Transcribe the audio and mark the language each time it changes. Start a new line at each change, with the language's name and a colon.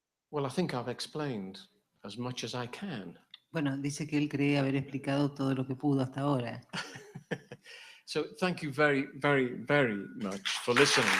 English: Well, I think I've explained as much as I can.
Spanish: Bueno, dice que él cree haber explicado todo lo que pudo hasta ahora.
English: So thank you very, very, very much for listening.